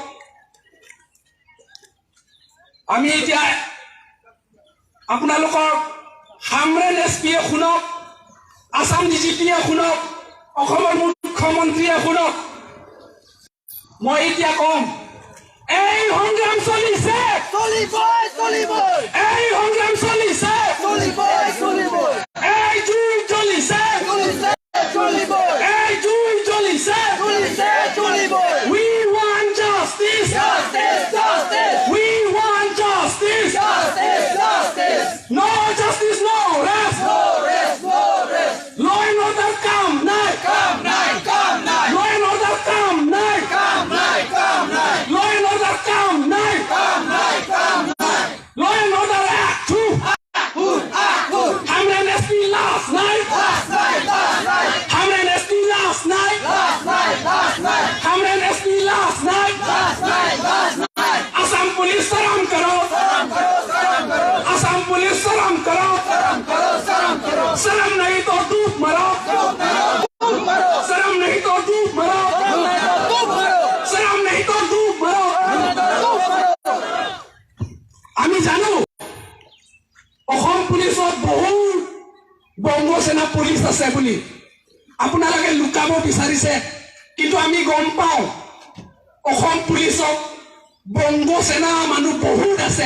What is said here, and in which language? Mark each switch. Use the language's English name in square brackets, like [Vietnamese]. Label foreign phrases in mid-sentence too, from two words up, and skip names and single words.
[Assamese] আমি এতিয়া আপোনালোকৰ সামৰেণ SPয়ে শুনক আসাম DGPয়ে শুনক অসমৰ মুখ্যমন্ত্ৰীয়ে শুনক মই এতিয়া কম এই সংগ্ৰাম চলিছে এই সংগ্ৰাম চলিছে এই জুই জ্বলিছে এই জুই জ্বলিছে [English] we want justice we want justice no justice no rest law and order come night law and order come night law and order come night law and order act Hamren SP last night Hamren SP last night Hamren SP last night [Hindi] असम पुलिस सलाम करो असम पुलिस सलाम करो सलाम नहीं तो धूप मारो सलाम नहीं तो धूप मारो सलाम नहीं तो धूप मारो [Assamese] আমি জানো অসম পুলিচত বহুত বংগ সেনা পুলিচ আছে বুলি আপোনালোকে লুকাব বিচাৰিছে কিন্তু আমি গম পাওঁ অসম পুলিচত বংগ সেনা মানুহ বহুত আছে